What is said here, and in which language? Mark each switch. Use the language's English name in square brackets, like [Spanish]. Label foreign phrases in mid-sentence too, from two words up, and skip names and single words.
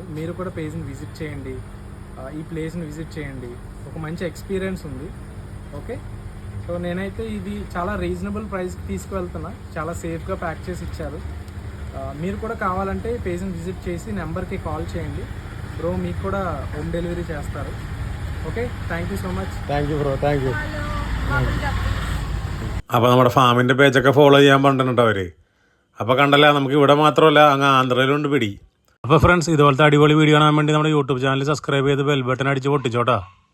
[Telugu] మీరు కూడా పేజ్ని విజిట్ చేయండి, ఈ ప్లేస్ని విజిట్ చేయండి. ఒక మంచి ఎక్స్పీరియన్స్ ఉంది. ఓకే, సో నేనైతే ఇది చాలా [English] reasonable price [Telugu] తీసుకువెళ్తున్నా. చాలా సేఫ్గా ప్యాక్ చేసి ఇచ్చారు. మీరు కూడా కావాలంటే పేజ్ని విజిట్ చేసి నెంబర్కి కాల్ చేయండి. బ్రో మీకు కూడా [English] home delivery [Telugu] చేస్తారు. [English] okay, thank you so much. thank you bro, thank you. [Malayalam] അപ്പോൾ നമ്മുടെ ഫാമിൻ്റെ പേജൊക്കെ ഫോളോ ചെയ്യാൻ പറഞ്ഞിട്ടുണ്ട് അവർ. അപ്പോൾ കണ്ടല്ല, നമുക്ക് ഇവിടെ മാത്രമല്ല അങ്ങ് ആന്ധ്രയിലുണ്ട് പിടി. അപ്പോൾ ഫ്രണ്ട്സ്, ഇതുപോലത്തെ അടിപൊളി വീഡിയോ കാണാൻ വേണ്ടി നമ്മുടെ [English] YouTube channel [Malayalam] സബ്സ്ക്രൈബ് ചെയ്ത് [English] bell button [Malayalam] അടിച്ച് പൊട്ടിച്ചോട്ടാ.